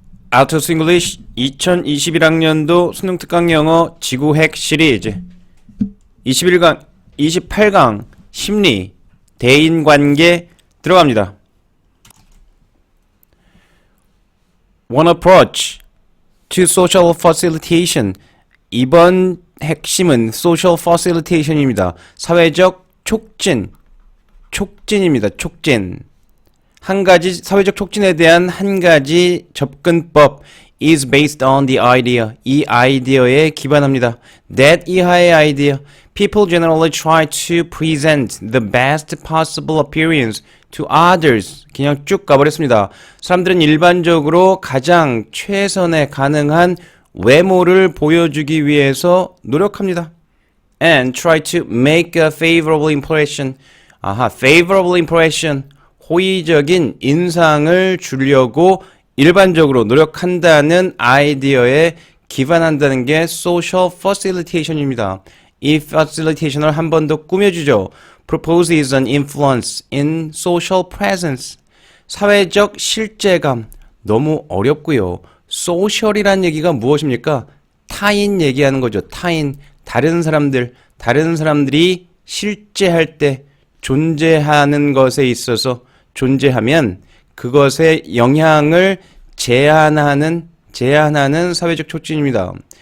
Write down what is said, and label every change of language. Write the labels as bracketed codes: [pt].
[ko] 아토스 잉글리쉬 2021학년도 수능 특강 영어 지구핵 시리즈 28강 심리 대인관계 들어갑니다. [en] One approach to social facilitation. [ko] 이번 핵심은 social facilitation입니다. 사회적 촉진입니다. 촉진. 한 가지 사회적 촉진에 대한 한 가지 접근법 [en] is based on the idea. [ko] 이 아이디어에 기반합니다. that 이하의 아이디어. [en] People generally try to present the best possible appearance to others. [ko] 그냥 쭉 가버렸습니다. 사람들은 일반적으로 가장 최선의 가능한 외모를 보여주기 위해서 노력합니다. [en] And try to make a favorable impression. favorable impression. [ko] 호의적인 인상을 주려고 일반적으로 노력한다는 아이디어에 기반한다는 게 social facilitation입니다. 이 facilitation을 한 번 더 꾸며주죠. [en] Proposes an influence in social presence. [ko] 사회적 실제감. 너무 어렵고요. social이란 얘기가 무엇입니까? 타인 얘기하는 거죠. 타인, 다른 사람들이 실제할 때 존재하는 것에 있어서 존재하면 그것의 영향을 제한하는 사회적 촉진입니다.